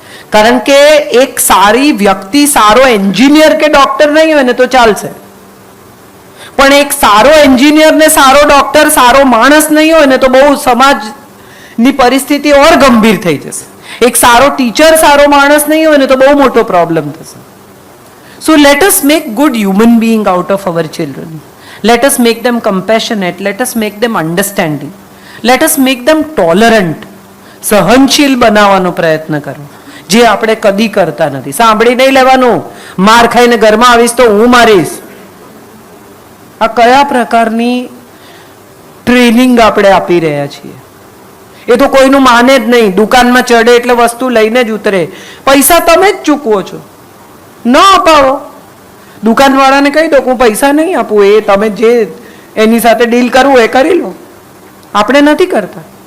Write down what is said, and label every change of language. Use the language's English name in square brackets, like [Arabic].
[Gujarati] કારણ કે એક સારી વ્યક્તિ સારો એન્જિનિયર કે ડોક્ટર નહીં હોય ને તો ચાલશે, પણ એક સારો એન્જિનિયર ને સારો ડોક્ટર, સારો માણસ નહીં હોય ને તો બહુ સમાજની પરિસ્થિતિ ઓર ગંભીર થઈ જશે. એક સારો ટીચર, સારો માણસ નહીં હોય ને તો બહુ મોટો પ્રોબ્લેમ થશે. [English] So let us make good human being out of our children. Let us make them compassionate. Let us make them understanding. Let us make them tolerant. [Gujarati] સહનશીલ બનાવવાનો પ્રયત્ન કરો. જે આપણે કદી કરતા નથી. સાંભળી નહીં લેવાનું, માર ખાઈને ઘરમાં આવીશ તો હું મારીશ. આ કયા પ્રકારની ટ્રેનિંગ આપણે આપી રહ્યા છીએ? એ તો કોઈનું માને જ નહીં. દુકાનમાં ચડે એટલે વસ્તુ લઈને જ ઉતરે. પૈસા તમે જ ચૂકવો છો, ન અપાવો. દુકાનવાળાને કહી દો હું પૈસા નહીં આપું, એ તમે જે એની સાથે ડીલ કરવું એ કરી લો. આપણે નથી કરતા.